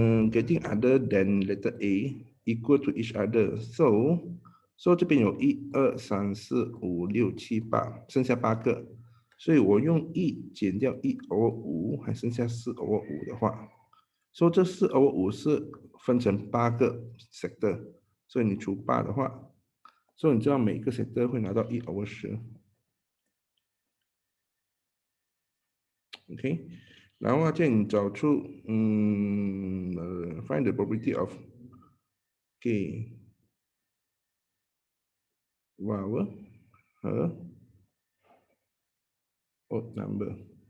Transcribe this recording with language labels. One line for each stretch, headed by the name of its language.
English: getting other than letter A equal to each other.
Chinese: So 这边有1、2、3、4、5、6、7、8，剩下8个，所以我用1减掉1/5，还剩下4/5的话，所以这4/5是分成8个 sector，所以你除8的话，所以你知道每个 sector 会拿到1/10。
English: OK，
Chinese: 然后叫你找出
English: find the probability of vowel 和 odd number。